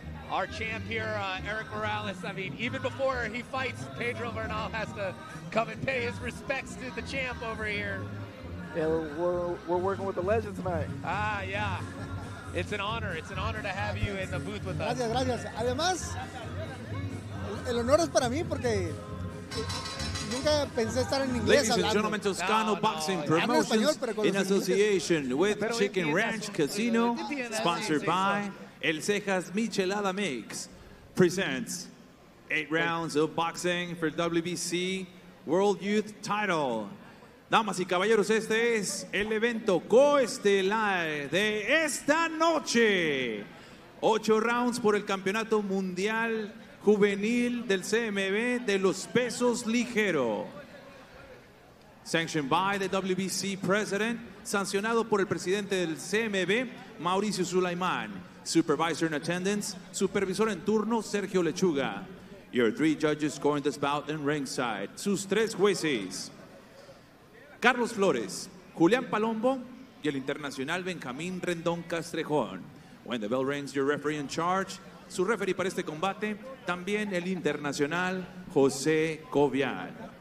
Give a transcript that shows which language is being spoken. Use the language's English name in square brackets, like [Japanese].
[English] Our champ here, Eric Morales, I mean, even before he fights, Pedro Bernal has to come and pay his respects to the champ over here. Yeah, we're working with the legend tonight. Ah, yeah. It's an honor. It's an honor to have you in the booth with us. [Spanish] Gracias. Además, el honor es para mí porque nunca pensé estar en inglés. [English] Ladies and gentlemen, Toscano Boxing Promotions in association with Chicken Ranch Casino, sponsored by El Cejas Michelada Mix, presents 8 rounds of boxing for WBC World Youth Title. [Spanish] Damas y caballeros, este es el evento coestelar de esta noche. 8 rounds por el Campeonato Mundial Juvenil del CMB de los pesos ligero. [English] Sanctioned by the WBC President, [Spanish] sancionado por el presidente del CMB, Mauricio Sulaimán. [English] Supervisor in attendance, [Spanish] supervisor en turno, Sergio Lechuga. [English] Your 3 judges scoring this bout in ringside. [Spanish] Sus 3 jueces: Carlos Flores, Julián Palombo y el internacional Benjamín Rendón Castrejón. [English] When the bell rings, your referee in charge. [Spanish] Su referee para este combate, también el internacional José Cobian.